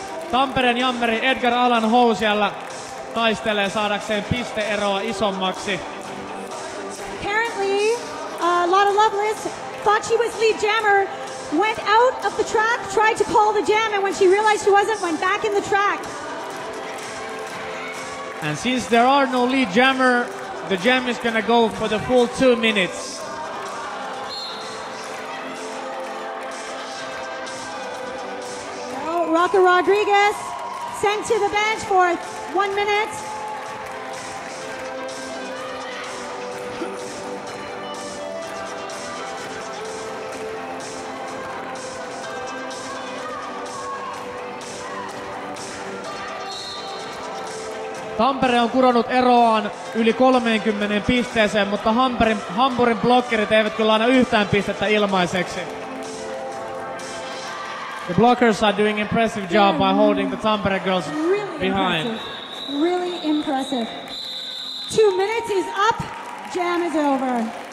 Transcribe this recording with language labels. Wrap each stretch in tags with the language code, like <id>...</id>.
<fi>Tampereen jammeri Edgar Allan Ho siellä taistelee saadakseen pisteeroa isommaksi.</fi> <en>Apparently, Lotta Lovelace thought she was lead jammer, went out of the track, tried to call the jam, and when she realized she wasn't, went back in the track. And since there are no lead jammer, the jam is gonna go for the full 2 minutes. Rocco Rodriguez sent to the bench for 1 minute.</en> <fi>Tampere on kuronut eroaan yli 30 pisteeseen, mutta Hampurin blokkerit eivät kyllä aina yhtään pistettä ilmaiseksi.</fi> <en>The blockers are doing impressive job by holding the Tampere girls behind. Impressive. Really impressive. 2 minutes is up. Jam is over.</en>